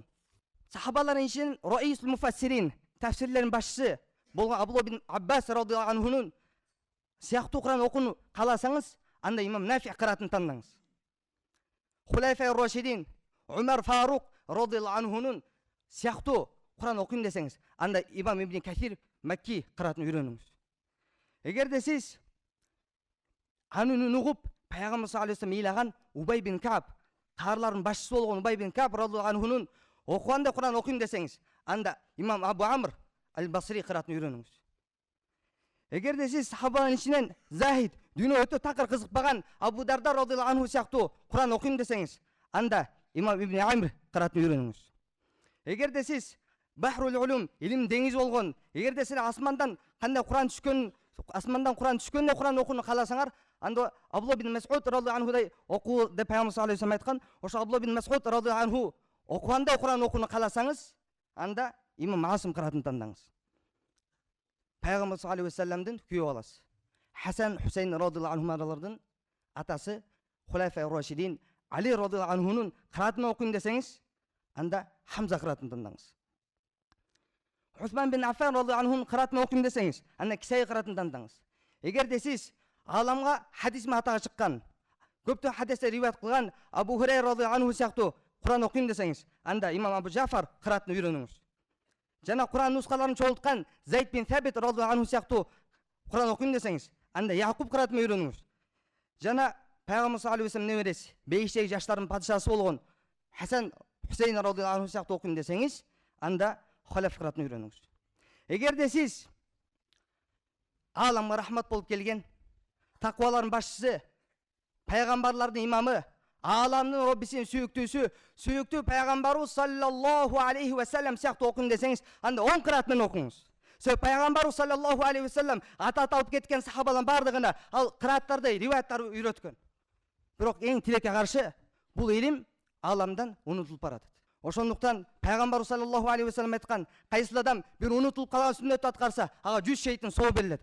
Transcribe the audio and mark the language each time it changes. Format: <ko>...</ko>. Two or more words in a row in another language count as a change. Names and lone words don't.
<ky>Сахабалардын ичинен</ky> <ar>رئيس المفسرين,</ar> <ky>тафсирлердин башчысы болгон Абдулла бин Аббас</ky> <ar>رضي الله عنه</ar> <ky>сыяктуу Куран окууну кааласаңыз, анда имам Нафи кыраатын тандаңыз.</ky> <ar>خلفاء راشدين,</ar> <ky>Умар Фарук</ky> <ar>رضي الله عنه</ar> <ky>сыяктуу Куран окуйм десеңиз, анда имам Ибн Касир Макки кыраатын үйрөнүңүз. Эгерде сиз анын угуп Пайгамбар</ky> <ar>صلى الله عليه وسلم</ar> <ky>ыйлаган Убай бин Каб, каарлардын башчысы болгон Убай бин Каб</ky> <ar>رضي الله عنه</ar> <ky>окуганда Куран окуйм десеңиз, анда имам Абу Амр аль-Басри кыраатын үйрөнүңүз. Эгерде сиз сахабалардын ичинен Захид, дүйнө өтө такыр кызыкпаган Абу Дарда</ky> <ar>رضي الله عنه</ar> <ky>сыяктуу Куран окуйм десеңиз, анда имам Ибн Амр кыраатын үйрөнүңүз. Эгерде сиз</ky> <ar>بحر العلوم,</ar> <ky>илим деңиз болгон, эгерде сиз асмандан кандай Куран түшкөн, асмандан Куран түшкөндө Куран окууну кааласаңар, анда Абдулла бин Мас'уд</ky> <ar>رضي الله عنه</ar> <ky>окуу деп Пайгамбар</ky> <ar>صلى الله عليه وسلم</ar> <ky>айткан, ошо Абдулла бин Мас'уд</ky> <ar>رضي الله عنه</ar> <ky>окуганда Куран окууну кааласаңыз, анда имам Асым кыраатын тандаңыз. Пайгамбар</ky> <ar>صلى الله عليه وسلم</ar> <ky>күйөө баласы Хасан Хусейн</ky> <ar>رضي الله عنهما</ar> <ky>атасы</ky> <ar>خلفاء راشدين</ar> <ky>Али</ky> <ar>رضي الله عنه</ar> <ky>кыраатын окуйм десеңиз, анда Хамза кыраатын тандаңыз. Усман бин Аффан</ky> <ar>رضي الله عنه</ar> <ky>кыраатын окуйм десеңиз, анда Кисай кыраатын тандаңыз. Эгерде сиз аламга хадис атага чыккан, көптөн хадисте риваят кылган Абу Хурайра</ky> <ar>رضي الله عنه</ar> <ky>сыяктуу Куран окуйм десеңиз, анда имам Абу Жафар кыраатын үйрөнүңүз. Жана Куран нускаларын чогулткан Зайд бин Сабит</ky> <ar>رضي الله عنه</ar> <ky>сыяктуу Куран окуйм десеңиз, анда Якуб кыраатын үйрөнүңүз. Жана Пайгамбар</ky> <ar>صلى الله عليه وسلم</ar> <ky>небереси, бейиштеги жаштардын падышасы болгон Хасан Хусейн</ky> <ar>رضي الله عنه</ar> <ky>сыяктуу окуйм десеңиз, анда Халаф кыраатын үйрөнүңүз. Эгерде сиз аламга рахмат болуп келген таквалардын башчысы, пайгамбарлардын имамы, аламдын Роббисинин сүйүктүүсү, сүйүктүү пайгамбарыбыз</ky> <ar>صلى الله عليه وسلم</ar> <ky>сыяктуу окуйм десеңиз, анда 10 кыраат менен окуңуз. Себеби пайгамбарыбыз</ky> <ar>صلى الله عليه وسلم</ar> <ky>ата алып кеткен сахабалардын бардыгына ал кырааттарды, риваяттарды үйрөткөн. Бирок эң тилекке каршы бул илим аламдан унутулуп баратат. Ошондуктан пайгамбар</ky> <ar>صلى الله عليه وسلم</ar> <ky>айткан, кайсыл адам бир унутулуп калган сүннөттү аткарса, ага 100 шейтин соо берилет.</ky>